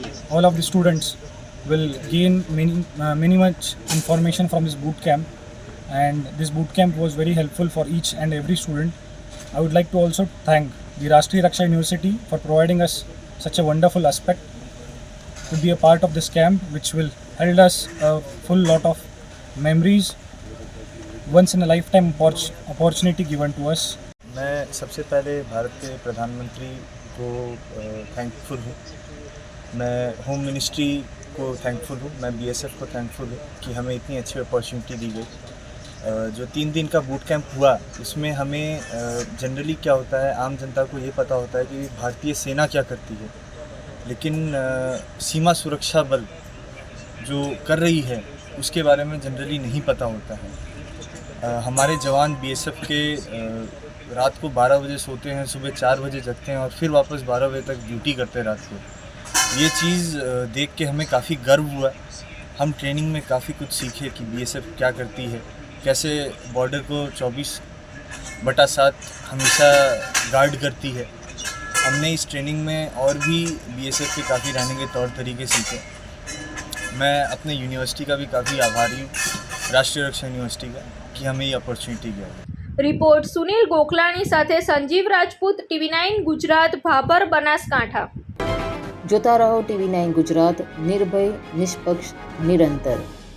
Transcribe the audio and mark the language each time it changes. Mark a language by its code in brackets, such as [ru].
[en] All of the students will gain many much information from this boot camp, and this boot camp was very helpful for each and every student. I would like to also thank the Rashtriya Raksha University for providing us such a wonderful aspect to be a part of this camp, which will hold us a full lot of memories, once in a lifetime opportunity given to us. [hi] मैं सबसे पहले भारत के प्रधानमंत्री को thankful हूँ, मैं home ministry को thankful हूँ, मैं BSF को थैंकफुल हूँ कि हमें इतनी अच्छी अपॉर्चुनिटी दी गई। जो 3 दिन का बूट कैंप हुआ उसमें हमें जनरली क्या होता है, आम जनता को ये पता होता है कि भारतीय सेना क्या करती है, लेकिन सीमा सुरक्षा बल जो कर रही है उसके बारे में जनरली नहीं पता होता है। हमारे जवान BSF के रात को 12 बजे सोते हैं, सुबह 4 बजे जगते हैं और फिर वापस 12 बजे तक ड्यूटी करते हैं रात को। ये चीज़ देख के हमें काफ़ी गर्व हुआ। हम ट्रेनिंग में काफ़ी कुछ सीखे कि BSF क्या करती है, कैसे बॉर्डर को 24/7 हमेशा गार्ड करती है। हमने इस ट्रेनिंग में और भी BSF के काफ़ी रहने के तौर तरीके सीखे। मैं अपने यूनिवर्सिटी का भी काफ़ी आभारी हूँ, राष्ट्रीय रक्षा यूनिवर्सिटी का, कि हमें ये अपॉर्चुनिटी दी। [gu] રિપોર્ટ સુનિલ ગોખલાણી સાથે સંજીવ રાજપૂત, TV9 ગુજરાત, ભાભર, બનાસકાંઠા. જોતા રહો TV9 ગુજરાત, નિર્ભય, નિષ્પક્ષ, નિરંતર.